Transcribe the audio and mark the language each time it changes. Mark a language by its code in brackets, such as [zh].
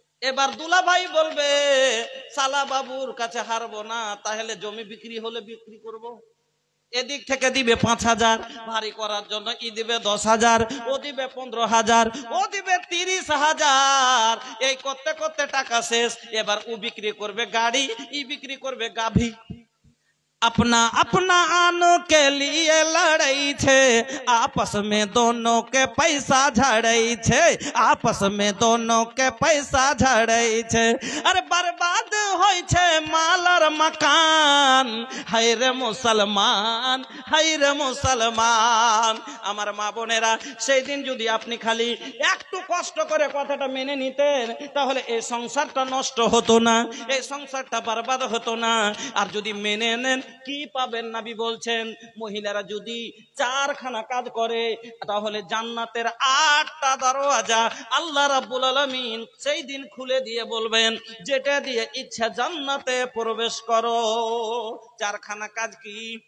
[bn] এবার দুলা ভাই বলবে সালা বাবুর কাছে হারবো না, তাহলে জমি বিক্রি হলে বিক্রি করব। এদিক থেকে দিবে 5,000 ভারী করার জন্য, ই দিবে 10,000, ও দিবে 15,000, ও দিবে 30,000। এই করতে করতে টাকা শেষ। এবার ও বিক্রি করবে গাড়ি, ই বিক্রি করবে গাভী। [mai] अपना अपना आनों के लिए लड़ाई छे, आपस में दोनों के पैसा झड़ाई छे, आपस में दोनों के पैसा झड़ाई छे। अरे बर्बाद होय छे माल और मकान, हाय रे मुसलमान, हाय रे मुसलमान। [bn] আমার মা বোনেরা, সেই দিন যদি আপনি খালি একটু কষ্ট করে কথাটা মেনে নিতেন, তাহলে এই সংসারটা নষ্ট হতো না, এই সংসারটা বরবাদ হতো না। আর যদি মেনে নেন, কি পাবেন? নবী বলছেন মহিলারা যদি 4খানা কাজ করে, তাহলে জান্নাতের 8টা দরওয়াজা আল্লাহ রাব্বুল আলামিন সেই দিন খুলে দিয়ে বলবেন, যেটা দিয়ে ইচ্ছা জান্নাতে প্রবেশ করো। 4খানা কাজ কি?